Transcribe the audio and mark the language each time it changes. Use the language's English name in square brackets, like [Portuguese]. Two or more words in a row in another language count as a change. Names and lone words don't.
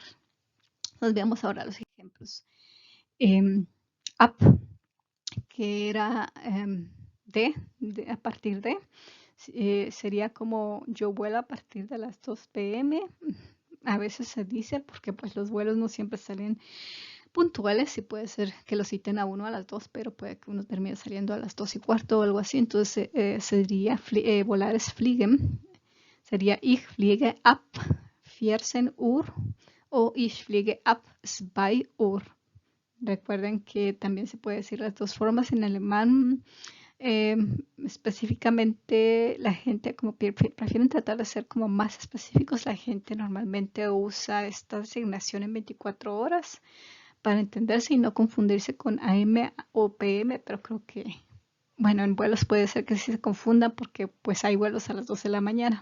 [Spanish] Nos veamos ahora los ejemplos. Up, que era a partir de, sería como yo vuelo a partir de las 2 p.m. A veces se dice porque pues los vuelos no siempre salen puntuales y puede ser que lo citen a uno a las 2, pero puede que uno termine saliendo a las 2:15 o algo así. Entonces sería volar es fliegen, sería [German] ich fliege ab 14 Uhr [Spanish] o [German] ich fliege ab 2 Uhr. [Spanish] Recuerden que también se puede decir las dos formas en alemán. Específicamente la gente como prefieren tratar de ser como más específicos. La gente normalmente usa esta asignación en 24 horas para entenderse y no confundirse con AM o PM, pero creo que, bueno, en vuelos puede ser que sí se confundan porque pues hay vuelos a las 12 de la mañana.